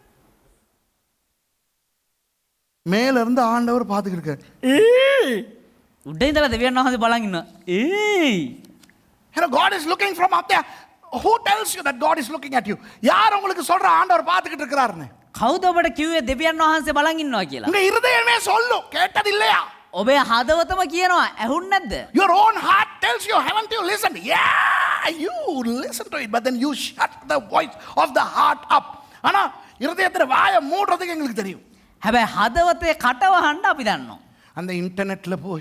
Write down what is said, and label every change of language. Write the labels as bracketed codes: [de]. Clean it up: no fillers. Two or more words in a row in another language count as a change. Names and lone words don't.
[ta] மேல இருந்து ஆண்டவர் பார்த்துக்கிட்டு இருக்காரு. [si] උඩ ඉඳලා දෙවියන් වහන්සේ බලන් ඉන්නවා. ඒයි. [en] You know, God is looking from up there. Who tells you that God is looking at you? [ta] யார் உங்களுக்கு சொல்ற ஆண்டவர் பார்த்துக்கிட்டு இருக்கிறாருன்னு? [si] කවුද ඔබට කිව්වේ දෙවියන් වහන්සේ බලන් ඉන්නවා කියලා? [ta] உங்க இருதயமே சொல்லும். கேட்டது இல்லையா? [si] ඔබේ හදවතම කියනවා ඇහුන්නේ නැද්ද? [en] Your own heart tells you, haven't you listened? Yeah, you listen to it, but then you shut the voice of the heart up. [ta] ஆனா இருதயத்துல வாயை மூடுறதுக்கு எங்களுக்கு தெரியும். [si] හැබැයි හදවතේ කටවහන්න අපි දන්නවා. [ta] அந்த இன்டர்நெட்ல போய்